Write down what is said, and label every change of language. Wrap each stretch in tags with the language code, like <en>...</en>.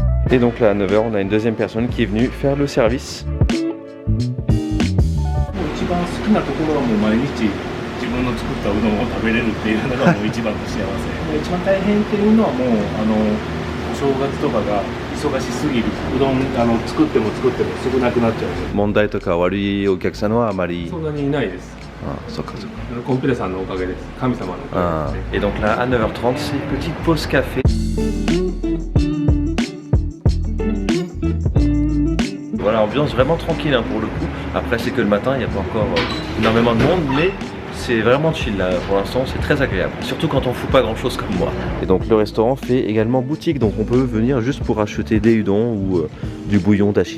<fr>Et donc là à 9h on a une deuxième personne qui est venue faire le service.</fr> <ja>一番好きなところはもう毎日自分の作ったうどんを食べれるっていうのがもう一番の幸せ。一番大変っていうのはもうお正月とかが忙しすぎる。うどん作ってもすぐなくなっちゃうんですよ。問題とか悪いお客さんはあまりそんなにいないです。ああ、そっかそっか。コンピュラさんのおかげです。神様のおかげですね。</ja> <fr>Et donc là à 9h30 c'est une petite pause café. Voilà, ambiance vraiment tranquille pour le coup. Après c'est que le matin, il n'y a pas encore énormément de monde, mais c'est vraiment chill là. Pour l'instant, c'est très agréable. Surtout quand on fout pas grand chose comme moi. Et donc le restaurant fait également boutique, donc on peut venir juste pour acheter des udon ou du bouillon dashi.</fr>